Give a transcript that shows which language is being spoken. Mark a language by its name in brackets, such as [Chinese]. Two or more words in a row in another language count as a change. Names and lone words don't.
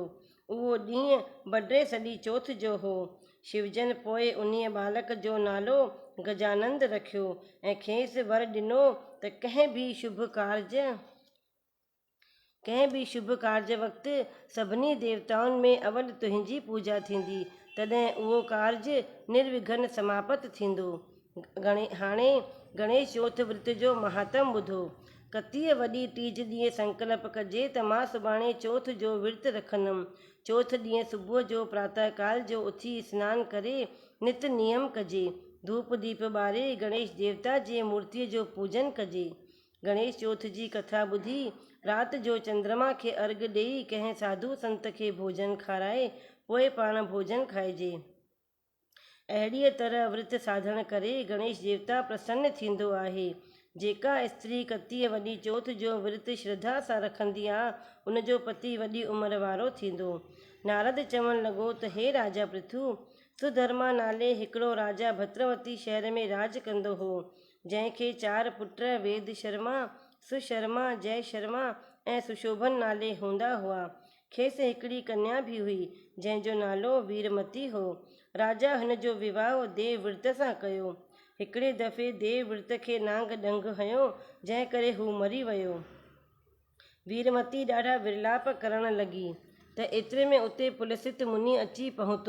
[Sindhi] उहो ॾींहुं बड्रे सॼी चौथ जो हो। शिवजन पोइ उन बालक जो नालो गजानंद रखियो ऐं खेसि वर ॾिनो त कंहिं बि शुभ कार्य वक़्तु सभिनी देवताउनि में अवल तुंहिंजी पूॼा थींदी, तॾहिं उहो कार्य निर्विघ्न समाप्त थींदो। हाणे गणेश चौथ विर्त जो महात्म ॿुधो। कतीअ वॾी टीज ॾींहुं संकल्प कजे त मां सुभाणे चौथ जो विर्त रखंदमि। चौथ ॾींहुं सुबुह जो प्रातः काल जो उथी सनानु करे नित नियम कजे, धूप दीप ॿारे गणेश देवता जी मूर्तिअ जो पूजन कजे। गणेश चौथ जी कथा ॿुधी राति जो चंद्रमा खे अर्घ ॾेई कंहिं साधु संत खे भोजन खाराए पोइ पाण भोजन खाइजे। अहिड़ीअ तरह विर्त साधण करे गणेश देवता प्रसन्न थींदो आहे। जेका स्त्री कतीअ वॾी चौथ जो विर्त श्रद्धा सां रखंदी आहे, उनजो पति वॾी उमिरि वारो थींदो। नारद चवणु लॻो त हे राजा पृथु, सुधर्मा नाले हिकिड़ो राजा भद्रवती शहर में राज कंदो हो, जंहिंखे 4 पुट वेद शर्मा, सुशर्मा, जय शर्मा ऐं सुशोभन नाले हूंदा हुआ। खेसि हिकिड़ी कन्या भी हुई, जंहिंजो नालो वीरमती हो। राजा हिन जो विवाह देव विर्त सां कयो। हिकिड़े दफ़े देव विर्त खे नांग ॾंग हयो, जंहिं करे हू मरी वियो। वीरमती ॾाढा विरलाप करण लॻी त एतिरे में उते पुलसित मुनि अची पहुतो।